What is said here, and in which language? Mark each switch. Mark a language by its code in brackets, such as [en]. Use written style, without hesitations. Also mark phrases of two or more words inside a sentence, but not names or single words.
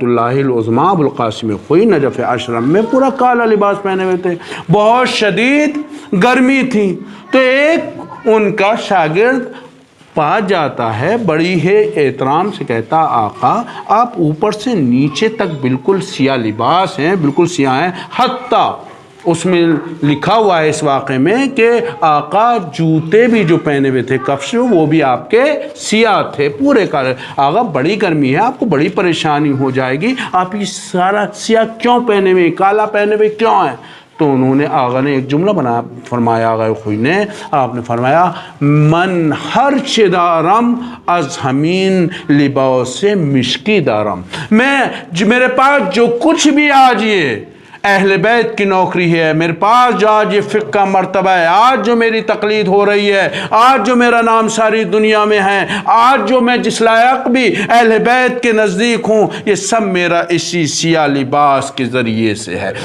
[ur] اللہ العظمیٰ ابوالقاسم خوئی نجف اشرف میں پورا کالا لباس پہنے ہوئے تھے، بہت شدید گرمی تھی، تو ایک ان کا شاگرد پاس جاتا ہے، بڑی ہے احترام سے کہتا، آقا آپ اوپر سے نیچے تک بالکل سیاہ لباس ہیں، بالکل سیاہ ہیں، حتیٰ اس میں لکھا ہوا ہے اس واقعے میں کہ آقا جوتے بھی جو پہنے ہوئے تھے کفش، وہ بھی آپ کے سیاہ تھے پورے کالے۔ آقا بڑی گرمی ہے، آپ کو بڑی پریشانی ہو جائے گی، آپ یہ سارا سیاہ کیوں پہنے ہوئے، کالا پہنے ہوئے کیوں ہیں؟ تو انہوں نے، آقا نے ایک جملہ فرمایا، آقا خوئی نے، آپ نے فرمایا، [fa] من ہر چه دارم از همین لباس مشکی دارم، [ur] میرے پاس جو کچھ بھی آج یہ اہل بیت کی نوکری ہے، میرے پاس جو آج یہ فقہ کا مرتبہ ہے، آج جو میری تقلید ہو رہی ہے، آج جو میرا نام ساری دنیا میں ہے، آج جو میں جس لائق بھی اہل بیت کے نزدیک ہوں، یہ سب میرا اسی سیاہ لباس کے ذریعے سے ہے۔